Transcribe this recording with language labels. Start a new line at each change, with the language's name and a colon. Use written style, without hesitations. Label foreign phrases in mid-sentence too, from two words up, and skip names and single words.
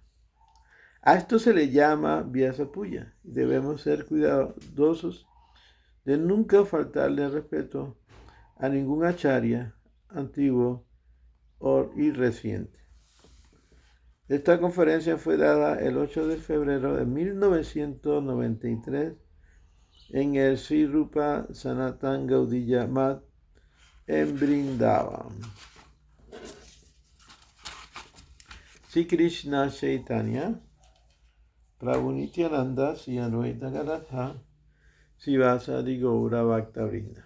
Spanish: A esto se le llama Vyasa Puya y debemos ser cuidadosos de nunca faltarle respeto a ningún acharya antiguo y reciente. Esta conferencia fue dada el 8 de febrero de 1993 en el Sri Rupa Sanatan Gaudiya Math en Vrindavan. Sri Krishna Chaitanya Prabhu Nityananda Sri Advaita Gadadhar Sivasadi Gaura Bhakta Vrinda.